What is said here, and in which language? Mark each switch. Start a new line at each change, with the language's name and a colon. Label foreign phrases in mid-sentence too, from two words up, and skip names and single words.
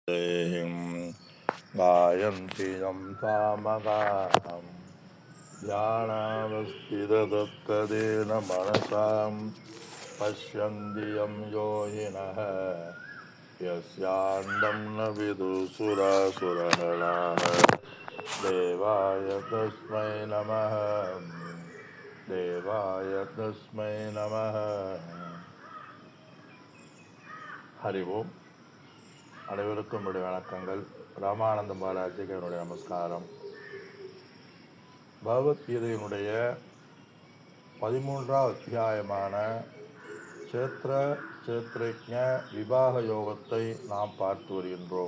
Sanskrit: गायन्ति यं सामगानं ध्यानावस्थिततत्तदेन मनसां पश्यन्ति यं योगिनः यस्यान्तं न विदुसुरासुरगणाः देवाय तस्मै नमः देवाय तस्मै नमः. हरि ओम्.
Tamil: அனைவருக்கும் என்னுடைய வணக்கங்கள். ராமானந்த பாலாஜிக்கு என்னுடைய நமஸ்காரம். பகவத்கீதையினுடைய 13வது அத்தியாயமான சேத்ரஜ்ஞ விபாக யோகத்தை நாம் பார்த்து வருகின்றோம்.